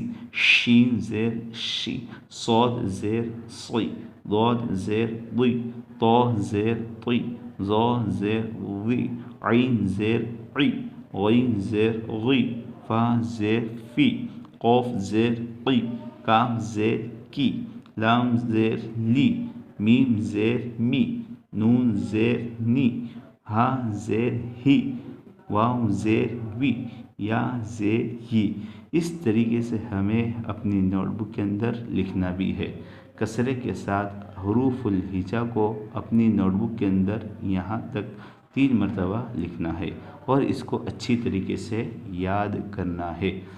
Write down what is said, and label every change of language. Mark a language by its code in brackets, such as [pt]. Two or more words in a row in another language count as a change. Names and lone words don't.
[ur] شین زیر شی، صاد زیر صی، ضاد زیر ضی، طا زیر طی، ظا زیر ظی، عین زیر عی، غین زیر غی، فا زیر فی، قوف زیر قی، کاف زیر کی، لام زیر لی، میم زیر می، نون زیر نی، ہا زیر ہی، واو زیر وی، یا زیر ہی۔ اس طریقے سے ہمیں اپنی نوٹ بک کے اندر لکھنا بھی ہے۔ کسرے کے ساتھ حروف الہجا کو اپنی نوٹ بک کے اندر یہاں تک 3 مرتبہ لکھنا ہے اور اس کو اچھی طریقے سے یاد کرنا ہے۔